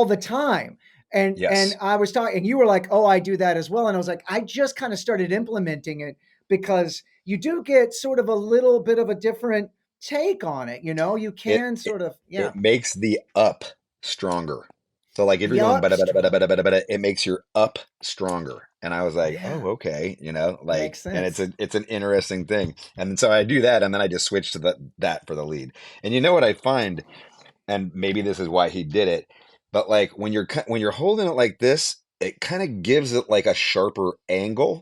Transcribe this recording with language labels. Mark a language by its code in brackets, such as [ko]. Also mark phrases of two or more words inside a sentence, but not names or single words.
[en] all the time. And Yes. I was talking, and you were like, "Oh, I do that as well." And I was like, "I just kind of started implementing it because you do get sort of a little bit of a different take on it. You know, you It can it, sort of, yeah, it makes the up stronger. So like if you're going yup, bada bada bada bada stronger. bada bada, it makes your up stronger. And I was like, Yeah, oh, okay, makes and sense. it's an interesting thing. And so I do that, and then I just switch to that for the lead. And you know what I find, and maybe this is why he did it, but like when you're holding it like this, it kind of gives it like a sharper angle.